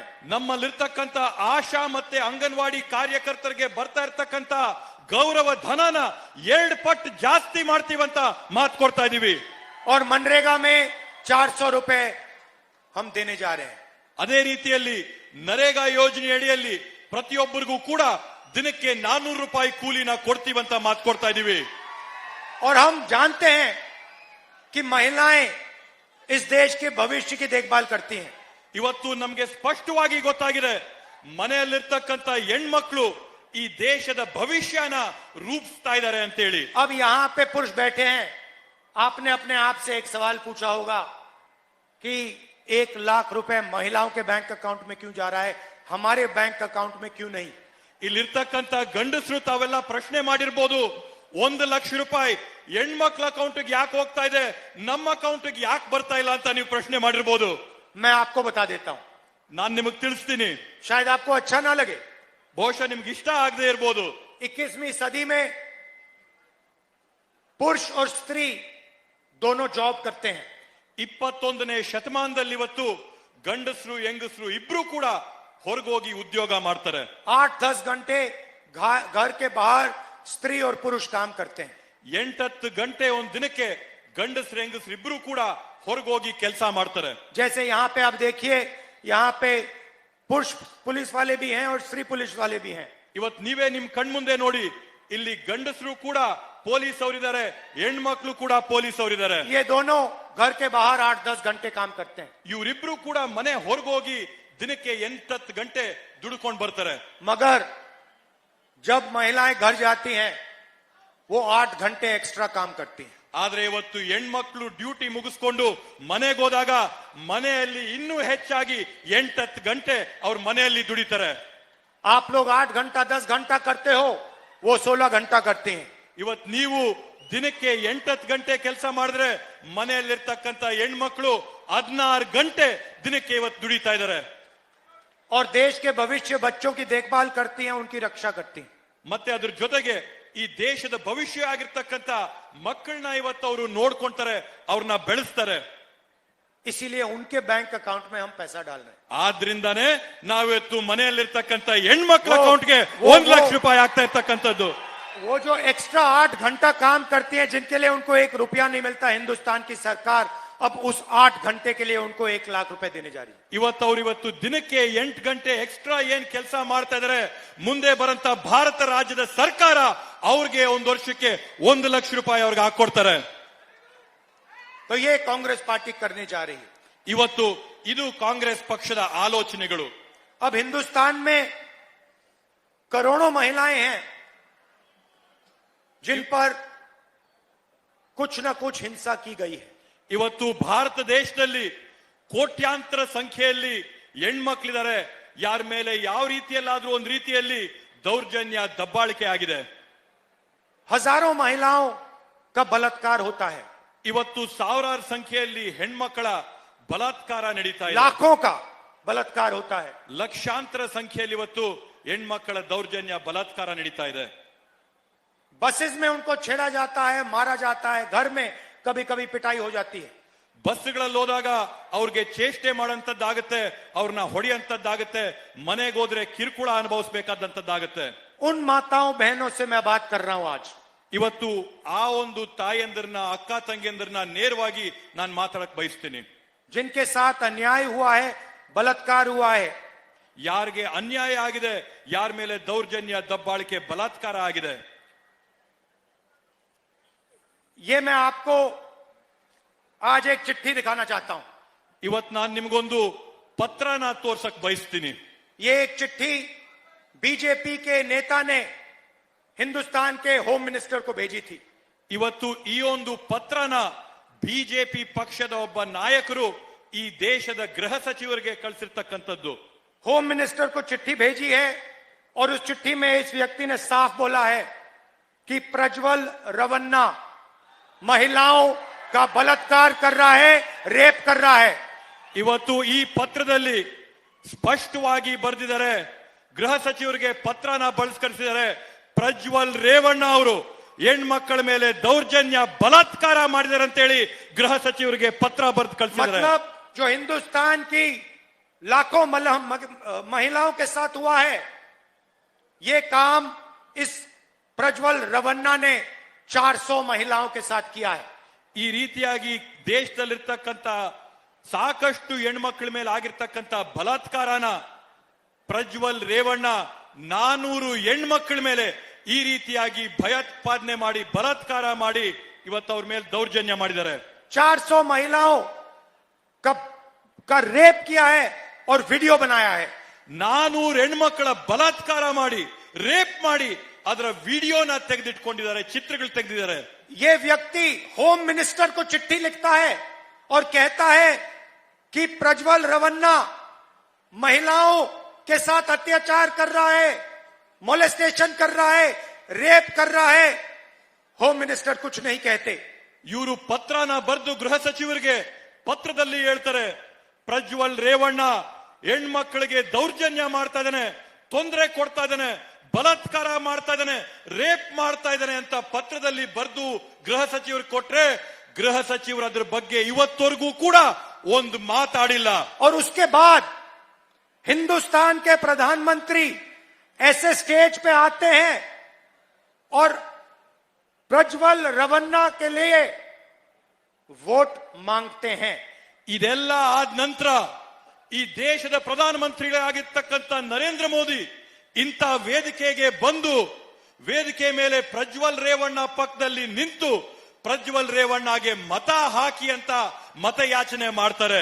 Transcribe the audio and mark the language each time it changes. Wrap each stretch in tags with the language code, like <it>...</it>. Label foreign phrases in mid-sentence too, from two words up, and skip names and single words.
<kn>ನಮ್ಮಲ್ಲಿರ್ತಕ್ಕಂಥ ಆಶಾ ಮತ್ತೆ ಅಂಗನವಾಡಿ ಕಾರ್ಯಕರ್ತರಿಗೆ ಬರ್ತಾ ಇರ್ತಕ್ಕಂಥ ಗೌರವ ಧನನ 2 ಪಟ್ಟು ಜಾಸ್ತಿ ಮಾಡ್ತೀವಂತ ಮಾತು ಕೊಡ್ತಾ ಇದೀವಿ.</kn> <hi>और मनरेगा में 400 रुपए हम देने जा रहे हैं।</hi> <kn>ಅದೇ ರೀತಿಯಲ್ಲಿ ನರೇಗಾ ಯೋಜನೆ ಅಡಿಯಲ್ಲಿ ಪ್ರತಿಯೊಬ್ಬರಿಗೂ ಕೂಡ ದಿನಕ್ಕೆ 400 ರೂಪಾಯಿ ಕೂಲಿನ ಕೊಡ್ತೀವಂತ ಮಾತು ಕೊಡ್ತಾ ಇದೀವಿ.</kn> <hi>और हम जानते हैं कि महिलाएं इस देश के भविष्य की देखभाल करती हैं।</hi> <kn>ಇವತ್ತು ನಮಗೆ ಸ್ಪಷ್ಟವಾಗಿ ಗೊತ್ತಾಗಿದೆ, ಮನೆಯಲ್ಲಿರ್ತಕ್ಕಂಥ ಹೆಣ್ಮಕ್ಳು ಈ ದೇಶದ ಭವಿಷ್ಯನ ರೂಪಿಸ್ತಾ ಇದ್ದಾರೆ ಅಂತ ಹೇಳಿ.</kn> <hi>अब यहां पे पुरुष बैठे हैं, आपने अपने आप से एक सवाल पूछा होगा कि 1 लाख रुपए महिलाओं के</hi> <en>bank account</en> <hi>में क्यों जा रहा है, हमारे</hi> <en>bank account</en> <hi>में क्यों नहीं?</hi> <kn>ಇಲ್ಲಿರ್ತಕ್ಕಂಥ ಗಂಡಸರು ತಾವೆಲ್ಲ ಪ್ರಶ್ನೆ ಮಾಡಿರ್ಬೋದು, 1 ಲಕ್ಷ ರೂಪಾಯಿ ಹೆಣ್ಮಕ್ಳ ಅಕೌಂಟ್ಗೆ ಯಾಕೆ ಹೋಗ್ತಾ ಇದೆ, ನಮ್ಮ ಅಕೌಂಟ್ಗೆ ಯಾಕೆ ಬರ್ತಾ ಇಲ್ಲ ಅಂತ ನೀವು ಪ್ರಶ್ನೆ ಮಾಡಿರ್ಬೋದು.</kn> <hi>मैं आपको बता देता हूं,</hi> <kn>ನಾನ್ ನಿಮಗೆ ತಿಳಿಸ್ತೀನಿ.</kn> <hi>शायद आपको अच्छा ना लगे।</hi> <kn>ಬಹುಶಃ ನಿಮ್ಗೆ ಇಷ್ಟ ಆಗದೆ ಇರ್ಬೋದು.</kn> <hi>21वीं सदी में पुरुष और स्त्री दोनों जॉब करते हैं।</hi> <kn>21ನೇ ಶತಮಾನದಲ್ಲಿ ಇವತ್ತು ಗಂಡಸರು ಹೆಂಗಸರು ಇಬ್ರು ಕೂಡ ಹೊರಗೋಗಿ ಉದ್ಯೋಗ ಮಾಡ್ತಾರೆ.</kn> <hi>8-10 घंटे घर के बाहर स्त्री और पुरुष काम करते हैं।</hi> <kn>8-10 ಗಂಟೆ ಒಂದ್ ದಿನಕ್ಕೆ ಗಂಡಸರು ಹೆಂಗಸರು ಇಬ್ರು ಕೂಡ ಹೊರಗೋಗಿ ಕೆಲಸ ಮಾಡ್ತಾರೆ.</kn> <hi>जैसे यहाँ पे आप देखिए, यहाँ पे पुरुष पुलिस वाले भी हैं और स्त्री पुलिस वाले भी हैं।</hi> <kn>ಇವತ್ತು ನೀವೇ ನಿಮ್ ಕಣ್ಮುಂದೆ ನೋಡಿ, ಇಲ್ಲಿ ಗಂಡಸರು ಕೂಡ ಪೊಲೀಸ್ ಅವರಿದ್ದಾರೆ, ಹೆಣ್ಮಕ್ಳು ಕೂಡ ಪೊಲೀಸ್ ಅವರಿದ್ದಾರೆ.</kn> <hi>ये दोनों घर के बाहर 8-10 घंटे काम करते हैं।</hi> <kn>ಇವರಿಬ್ರು ಕೂಡ ಮನೆ ಹೊರಗೋಗಿ ದಿನಕ್ಕೆ 8-10 ಗಂಟೆ ದುಡ್ಕೊಂಡು ಬರ್ತಾರೆ.</kn> <hi>मगर जब महिलाएं घर जाती हैं, वो 8 घंटे एक्स्ट्रा काम करती हैं।</hi> <kn>ಆದ್ರೆ ಇವತ್ತು ಹೆಣ್ಮಕ್ಳು ಡ್ಯೂಟಿ ಮುಗಿಸ್ಕೊಂಡು ಮನೆಗೆ ಹೋದಾಗ ಮನೆಯಲ್ಲಿ ಇನ್ನೂ ಹೆಚ್ಚಾಗಿ 8-10 ಗಂಟೆ ಅವ್ರ ಮನೆಯಲ್ಲಿ ದುಡಿತಾರೆ.</kn> <hi>आप लोग 8 घंटा 10 घंटा करते हो, वो 16 घंटा करते हैं।</hi> <kn>ಇವತ್ತು ನೀವು ದಿನಕ್ಕೆ 8-10 ಗಂಟೆ ಕೆಲಸ ಮಾಡಿದ್ರೆ ಮನೆಯಲ್ಲಿರ್ತಕ್ಕಂಥ ಹೆಣ್ಮಕ್ಳು 16 ಗಂಟೆ ದಿನಕ್ಕೆ ಇವತ್ತು ದುಡಿತಾ ಇದ್ದಾರೆ.</kn> <hi>और देश के भविष्य बच्चों की देखभाल करती हैं, उनकी रक्षा करती हैं।</hi> <kn>ಮತ್ತೆ ಅದ್ರ ಜೊತೆಗೆ ಈ ದೇಶದ ಭವಿಷ್ಯ ಆಗಿರ್ತಕ್ಕಂಥ ಮಕ್ಕಳನ್ನ ಇವತ್ತು ಅವರು ನೋಡ್ಕೊಂತಾರೆ, ಅವ್ರನ್ನ ಬೆಳೆಸ್ತಾರೆ.</kn> <hi>इसीलिए उनके</hi> <en>bank account</en> <hi>में हम पैसा डाल रहे हैं।</hi> <kn>ಆದ್ರಿಂದಾನೇ ನಾವಿವತ್ತು ಮನೆಯಲ್ಲಿರ್ತಕ್ಕಂಥ ಹೆಣ್ಮಕ್ಳ ಅಕೌಂಟ್ಗೆ 1 ಲಕ್ಷ ರೂಪಾಯಿ ಆಗ್ತಾ ಇರ್ತಕ್ಕಂಥದ್ದು.</kn> <hi>वो जो एक्स्ट्रा 8 घंटा काम करती हैं, जिनके लिए उनको 1 रुपया नहीं मिलता, हिंदुस्तान की सरकार अब उस 8 घंटे के लिए उनको 1 लाख रुपए देने जा रही है।</hi> <kn>ಇವತ್ತು ದಿನಕ್ಕೆ 8 ಗಂಟೆ ಎಕ್ಸ್ಟ್ರಾ ಏನ್ ಕೆಲಸ ಮಾಡ್ತಾ ಇದಾರೆ, ಮುಂದೆ ಬರಂತ ಭಾರತ ರಾಜ್ಯದ ಸರ್ಕಾರ ಅವ್ರಿಗೆ ಒಂದು ವರ್ಷಕ್ಕೆ 1 ಲಕ್ಷ ರೂಪಾಯಿ ಅವ್ರಿಗೆ ಹಾಕೊಡ್ತಾರೆ.</kn> <hi>तो ये कांग्रेस पार्टी करने जा रही है।</hi> <kn>ಇವತ್ತು ಇದು ಕಾಂಗ್ರೆಸ್ ಪಕ್ಷದ ಆಲೋಚನೆಗಳು.</kn> <hi>अब हिंदुस्तान में करोड़ों महिलाएं हैं जिन पर कुछ न कुछ हिंसा की गई है।</hi> <kn>ಇವತ್ತು ಭಾರತ ದೇಶದಲ್ಲಿ ಕೋಟ್ಯಾಂತರ ಸಂಖ್ಯೆಯಲ್ಲಿ ಹೆಣ್ಮಕ್ಳಿದ್ದಾರೆ, ಯಾರ ಮೇಲೆ ಯಾವ ರೀತಿಯಲ್ಲಾದ್ರೂ ಒಂದು ರೀತಿಯಲ್ಲಿ ದೌರ್ಜನ್ಯ ದಬ್ಬಾಳಿಕೆ ಆಗಿದೆ.</kn> <hi>हजारों महिलाओं का बलात्कार होता है,</hi> <kn>ಇವತ್ತು ಸಾವಿರಾರು ಸಂಖ್ಯೆಯಲ್ಲಿ ಹೆಣ್ಮಕ್ಕಳ ಬಲಾತ್ಕಾರ ನಡೀತಾ ಇದೆ.</kn> <hi>लाखों का बलात्कार होता है।</hi> <kn>ಲಕ್ಷಾಂತರ ಸಂಖ್ಯೆಯಲ್ಲಿ ಇವತ್ತು ಹೆಣ್ಮಕ್ಕಳ ದೌರ್ಜನ್ಯ ಬಲಾತ್ಕಾರ ನಡೀತಾ ಇದೆ.</kn> <hi>बसेस में उनको छेड़ा जाता है, मारा जाता है, घर में कभी कभी पिटाई हो जाती है।</hi> <kn>ಬಸ್ಗಳಲ್ಲಿ ಹೋದಾಗ ಅವ್ರಿಗೆ ಚೇಷ್ಟೆ ಮಾಡೋಂಥದ್ದಾಗುತ್ತೆ, ಅವ್ರನ್ನ ಹೊಡೆಯಂತದ್ದಾಗುತ್ತೆ, ಮನೆಗೆ ಹೋದ್ರೆ ಕಿರುಕುಳ ಅನುಭವಿಸಬೇಕಾದಂತದ್ದಾಗುತ್ತೆ.</kn> <hi>उन माताओं बहनों से मैं बात कर रहा हूं आज।</hi> <kn>ಇವತ್ತು ಆ ಒಂದು ತಾಯಂದಿರನ್ನ, ಅಕ್ಕ ತಂಗಿಯಂದಿರನ್ನ ನೇರವಾಗಿ ನಾನು ಮಾತಾಡಕ್ ಬಯಸ್ತೀನಿ.</kn> <hi>जिनके साथ अन्याय हुआ है, बलात्कार हुआ है,</hi> <kn>ಯಾರಿಗೆ ಅನ್ಯಾಯ ಆಗಿದೆ, ಯಾರ ಮೇಲೆ ದೌರ್ಜನ್ಯ ದಬ್ಬಾಳಿಕೆ ಬಲಾತ್ಕಾರ ಆಗಿದೆ,</kn> <hi>ये मैं आपको आज एक चिट्ठी दिखाना चाहता हूं।</hi> <kn>ಇವತ್ತು ನಾನು ನಿಮ್ಗೊಂದು ಪತ್ರನ ತೋರ್ಸಕ್ ಬಯಸ್ತೀನಿ.</kn> <hi>ये एक चिट्ठी बीजेपी के नेता ने हिंदुस्तान के</hi> <en>home minister</en> <hi>को भेजी थी।</hi> <kn>ಇವತ್ತು ಈ ಒಂದು ಪತ್ರನ ಬಿಜೆಪಿ ಪಕ್ಷದ ಒಬ್ಬ ನಾಯಕರು ಈ ದೇಶದ ಗೃಹ ಸಚಿವರಿಗೆ ಕಳಿಸಿರ್ತಕ್ಕಂಥದ್ದು.</kn> <en>home minister</en> <hi>को चिट्ठी भेजी है और उस चिट्ठी में इस व्यक्ति ने साफ बोला है कि प्रज्वल रवन्ना महिलाओं का बलात्कार कर रहा है, रेप कर रहा है।</hi> <kn>ಇವತ್ತು ಈ ಪತ್ರದಲ್ಲಿ ಸ್ಪಷ್ಟವಾಗಿ ಬರೆದಿದ್ದಾರೆ, ಗೃಹ ಸಚಿವರಿಗೆ ಪತ್ರನ ಬಳಸ್ಕರಿಸಿದ್ದಾರೆ. ಪ್ರಜ್ವಲ್ ರೇವಣ್ಣ ಅವರು ಹೆಣ್ಮಕ್ಕಳ ಮೇಲೆ ದೌರ್ಜನ್ಯ ಬಲಾತ್ಕಾರ ಮಾಡಿದ್ದಾರೆ ಅಂತೇಳಿ ಗೃಹ ಸಚಿವರಿಗೆ ಪತ್ರ ಬರೆದು ಕಳಿಸಿದ್ದಾರೆ.</kn> <hi>मतलब जो हिंदुस्तान की लाखों महिलाओं के साथ हुआ है, ये काम इस प्रज्वल रवन्ना ने 400 महिलाओं के साथ किया है.</hi> <kn>ಈ ರೀತಿಯಾಗಿ ದೇಶದಲ್ಲಿರ್ತಕ್ಕಂಥ ಸಾಕಷ್ಟು ಹೆಣ್ಮಕ್ಳ ಮೇಲೆ ಆಗಿರ್ತಕ್ಕಂಥ ಬಲಾತ್ಕಾರನ ಪ್ರಜ್ವಲ್ ರೇವಣ್ಣ 400 ಹೆಣ್ಮಕ್ಳ ಮೇಲೆ ಈ ರೀತಿಯಾಗಿ ಭಯೋತ್ಪಾದನೆ ಮಾಡಿ ಬಲಾತ್ಕಾರ ಮಾಡಿ ಇವತ್ತು ಅವ್ರ ಮೇಲೆ ದೌರ್ಜನ್ಯ ಮಾಡಿದ್ದಾರೆ.</kn> <hi>400 महिलाओं का रेप किया है और वीडियो बनाया है.</hi> <kn>400 ಹೆಣ್ಮಕ್ಳ ಬಲಾತ್ಕಾರ ಮಾಡಿ ರೇಪ್ ಮಾಡಿ ಅದರ ವಿಡಿಯೋನ ತೆಗೆದಿಟ್ಕೊಂಡಿದ್ದಾರೆ, ಚಿತ್ರಗಳು ತೆಗೆದಿದ್ದಾರೆ.</kn> <hi>ये व्यक्ति</hi> <en>home minister</en> <hi>को चिट्ठी लिखता है और कहता है कि प्रज्वल रवन्ना महिलाओं के साथ अत्याचार कर रहा है, मोलेस्टेशन कर रहा है, रेप कर रहा है.</hi> <en>home minister</en> <hi>कुछ नहीं कहते.</hi> <kn>ಇವರು ಪತ್ರನ ಬರೆದು ಗೃಹ ಸಚಿವರಿಗೆ ಪತ್ರದಲ್ಲಿ ಹೇಳ್ತಾರೆ, ಪ್ರಜ್ವಲ್ ರೇವಣ್ಣ ಹೆಣ್ಮಕ್ಳಿಗೆ ದೌರ್ಜನ್ಯ ಮಾಡ್ತಾ ಇದ್ದಾನೆ, ತೊಂದರೆ ಕೊಡ್ತಾ ಇದ್ದಾನೆ, ಬಲಾತ್ಕಾರ ಮಾಡ್ತಾ ಇದ್ದಾನೆ, ರೇಪ್ ಮಾಡ್ತಾ ಇದ್ದಾನೆ ಅಂತ ಪತ್ರದಲ್ಲಿ ಬರೆದು ಗೃಹ ಸಚಿವರಿಗೆ ಕೊಟ್ರೆ ಗೃಹ ಸಚಿವರು ಅದ್ರ ಬಗ್ಗೆ ಇವತ್ತವರೆಗೂ ಕೂಡ ಒಂದು ಮಾತಾಡಿಲ್ಲ.</kn> <hi>और उसके बाद हिंदुस्तान के प्रधानमंत्री ऐसे स्टेज पे आते हैं और प्रज्वल रवन्ना के लिए वोट मांगते हैं.</hi> <kn>ಇದೆಲ್ಲ ಆದ ನಂತರ ಈ ದೇಶದ ಪ್ರಧಾನಮಂತ್ರಿಗಳಾಗಿರ್ತಕ್ಕಂಥ ನರೇಂದ್ರ ಮೋದಿ ಇಂಥ ವೇದಿಕೆಗೆ ಬಂದು ವೇದಿಕೆ ಮೇಲೆ ಪ್ರಜ್ವಲ್ ರೇವಣ್ಣ ಪಕ್ಕದಲ್ಲಿ ನಿಂತು ಪ್ರಜ್ವಲ್ ರೇವಣ್ಣಗೆ ಮತ ಹಾಕಿ ಅಂತ ಮತಯಾಚನೆ ಮಾಡ್ತಾರೆ.</kn>